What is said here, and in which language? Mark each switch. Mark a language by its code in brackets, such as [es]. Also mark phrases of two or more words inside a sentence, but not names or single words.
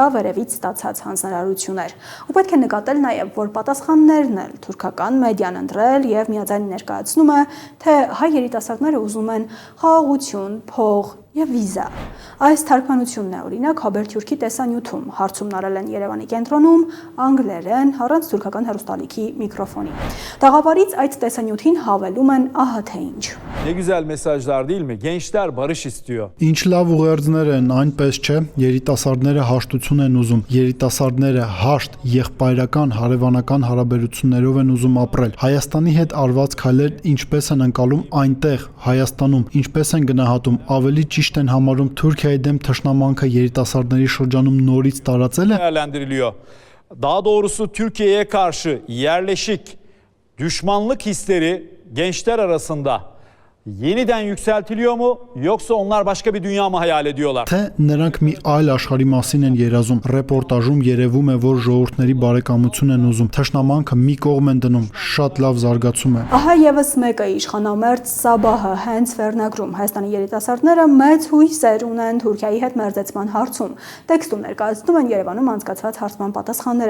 [hy] վերևից ստացած հանձնարարություն էր։ Ու պետք է նկատել նաև, որ պատասխաններն էլ թուրքական մեդիան ընտրել եւ միաձայն ներկայացնում է, թե հայ երիտասարդները ուզում են խաղաղություն, փող եւ վիզա։ Այս թարգմանությունն է օրինակ Հաբերթյուրքի տեսանյութում, հարցումն արել են Երևանի կենտրոնում, անգլերեն, առանց թուրքական հեռուստալիքի միկրոֆոնի։ Տաղավարից այդ տեսանյութին հավելում են ահա թե ինչ։ [tr] Ne güzel mesajlar değil mi? Gençler barış istiyor. [hy] Ինչ լավ ուղերձներ են, այնպես չէ, երիտասարդները հաշտություն են ուզում, երիտասարդները հաշտ, եղբայրական, հարևանական հարաբերություններով են ուզում ապրել։ Հայաստանի հետ արված քայլեր ինչպես են անցալում այնտեղ, Հայաստանում, ինչպես են գնահատում, ավելի ճիշտ են համարում Թուրքիայի դեմ թշնամանքը երիտասարդների şրջանում նորից տարածել է։ [tr] Değerlendiriliyor. Daha doğrusu Türkiye'ye karşı yerleşik düşmanlık hisleri gençler arasında yeniden yükseltiliyor mu yoksa onlar başka bir dünya mı hayal ediyorlar? [hy] Թե նրանք մի այլ աշխարհի մասին են երազում։ Ռեպորտաժում երևում է, որ ժողովուրդների բարեկամություն են ուզում։ Թշնամանքը մի կողմ են դնում, շատ լավ զարգացում է։ Ահա եւս մեկը իշխանամերձ Սաբահը հենց վերնագրում Հայաստանի երիտասարդները մեծ հույսեր ունեն Թուրքիայի հետ մերձեցման հարցում։ Տեքստում ներկայացնում են Երևանում անցկացված հարցման պատասխանները,